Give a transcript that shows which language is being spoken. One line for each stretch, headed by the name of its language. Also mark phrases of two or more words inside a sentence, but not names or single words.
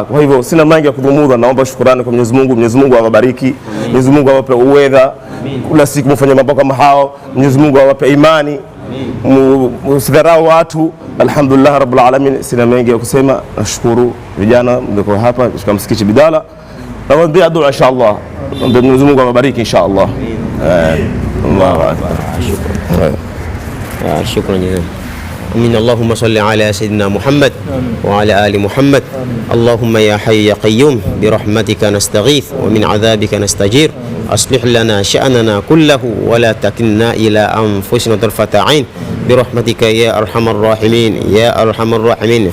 Swahili: Kwa hivyo sina mengi ya kudhumudha, naomba shukrani kwa Mwenyezi Mungu. Mwenyezi Mungu awabariki, Mwenyezi Mungu awape uwedha kila siku mfanye mambo kama hao, Mwenyezi Mungu awape imani, msidharau watu.
Arabic: Alhamdulillah rabbil alamin,
Swahili: sina mengi ya kusema. Nashukuru vijana mko hapa katika msikiti Bidala, na waambia dua inshallah, Mwenyezi Mungu awabariki inshallah.
Arabic: Allahu akbar. Shukran jazakum. Amin. Allahumma salli ala sayyidina Muhammad wa ala ali Muhammad. Allahumma ya hayy ya qayyum bi rahmatika nastaghith wa min adhabika nastajir. أصلح لنا شأننا كله ولا تكلنا إلى أنفسنا طرفة عين برحمتك يا أرحم الراحمين يا أرحم الراحمين.